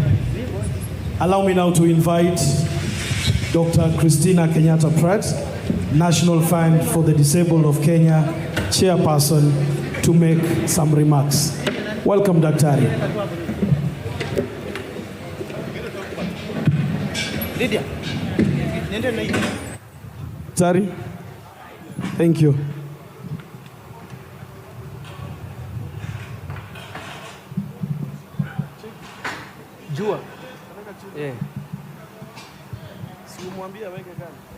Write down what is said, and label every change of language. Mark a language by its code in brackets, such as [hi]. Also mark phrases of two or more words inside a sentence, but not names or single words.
[en] Allow me now to invite Dr. Christina Kenyatta Pratt, National Fund for the Disabled of Kenya, chairperson, to make some remarks. Welcome, Daktari. Lydia. Daktari, thank you. Jua. Yeah. [sw] Simwambie aweke kando.